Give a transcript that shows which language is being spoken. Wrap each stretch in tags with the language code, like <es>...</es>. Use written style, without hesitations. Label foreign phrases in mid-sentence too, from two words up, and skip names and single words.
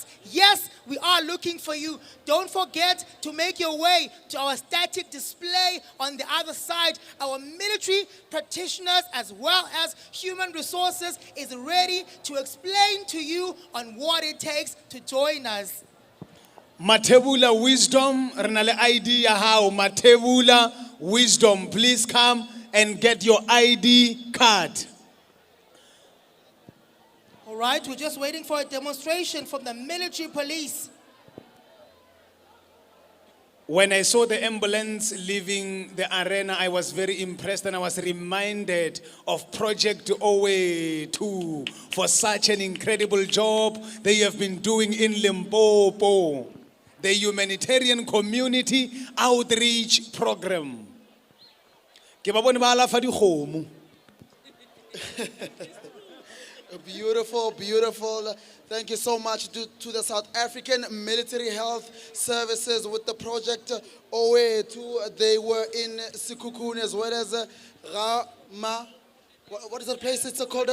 <en>Yes, we are looking for you. Don't forget to make your way to our static display on the other side. Our military practitioners as well as human resources is ready to explain to you on what it takes to join us. Matebula Wisdom,</en> <st>renale ID ya hao.</st> <en>Matebula Wisdom, please come and get your ID card. All right, we're just waiting for a demonstration from the military police. When I saw the ambulance leaving the arena, I was very impressed and I was reminded of Project OA 2 for such an incredible job they have been doing in Limpopo. The Humanitarian Community Outreach Program.</en> <nso>Ke ba bone ba alafa dikgomo.</nso> <en>Beautiful, beautiful. Thank you so much to the South African Military Health Services with the Project OA2. They were in Sekhukhune as well as what is that place it's called?</en>